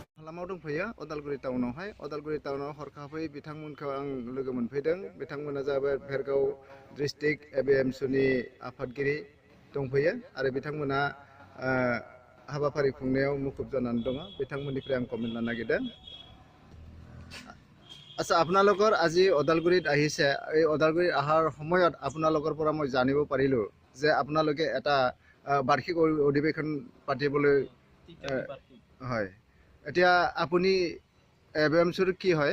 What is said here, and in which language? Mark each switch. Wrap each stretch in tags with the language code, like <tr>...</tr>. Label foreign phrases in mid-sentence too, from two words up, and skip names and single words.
<brx>लामायाव दंफैयो अदालगुरि टाउनावहाय अदालगुरि टाउनाव हरखाबै बिथांमोनखौ आं लोगो मोनफैदों बिथांमोना जाबाय भेरगाव डिस्ट्रिक्ट एबिएमसुनि आफादगिरि दंफैयो आरो बिथांमोना हाबाफारि खुंनायाव मुखुब जानानै दङ बिथांमोननिफ्राय आं कमेन्ट लानो नागिरदों</brx> <as>আচ্ছা আপোনালোকৰ আজি অদালগুৰিত আহিছে এই অদালগুৰিত অহাৰ সময়ত আপোনালোকৰ পৰা মই জানিব পাৰিলোঁ যে আপোনালোকে এটা বাৰ্ষিক অধিৱেশন পাতিবলৈ হয় এতিয়া আপুনি এবিএমচুৰ কি হয়</as>